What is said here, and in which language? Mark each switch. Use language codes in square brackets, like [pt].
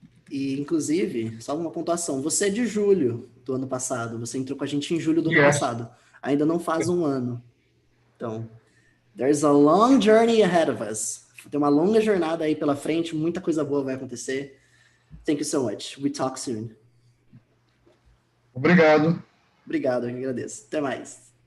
[pt] E inclusive, só uma pontuação. Você é de julho do ano passado. Você entrou com a gente em julho do ano passado. Ainda não faz um ano. [en] Então, there's a long journey ahead of us. [pt] Tem uma longa jornada aí pela frente. Muita coisa boa vai acontecer. [en] Thank you so much. We talk soon. [pt] Obrigado. Obrigado, eu agradeço. Até mais.